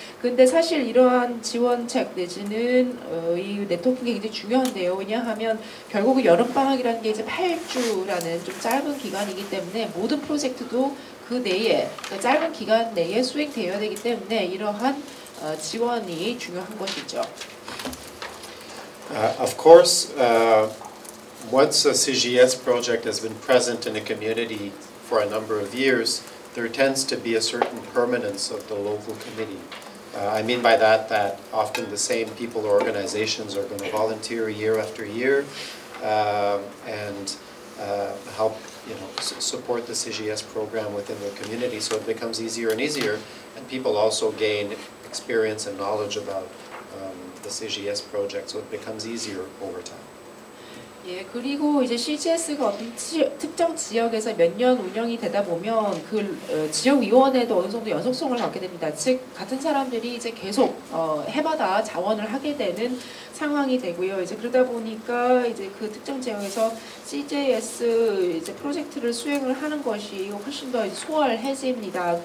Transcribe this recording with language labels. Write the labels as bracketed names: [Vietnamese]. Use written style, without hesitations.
[Korean] 근데 사실 이러한 지원책 내지는 이 네트워킹이 굉장히 중요한데요. 왜냐하면 결국은 여름방학이라는 게 이제 8주라는 좀 짧은 기간이기 때문에 모든 프로젝트도 그 내에 짧은 기간 내에 수행되어야 되기 때문에 이러한 지원이 중요한 것이죠. [English] Of course, once a CGS project has been present in a community for a number of years, there tends to be a certain permanence of the local committee. I mean by that often the same people or organizations are going to volunteer year after year and help support the CGS program within the community, so it becomes easier and easier, and people also gain experience and knowledge about the CGS project, so it becomes easier over time. [Korean] 예, 그리고 이제 CGS가 어떤 특정 지역에서 몇 년 운영이 되다 보면 그 지역위원회도 어느 정도 연속성을 갖게 됩니다. 즉 같은 사람들이 이제 계속 해마다 자원을 하게 되는 상황이 되고요. 이제 그러다 보니까 이제 그 특정 지역에서 CGS 이제 프로젝트를 수행을 하는 것이 훨씬 더 수월해집니다.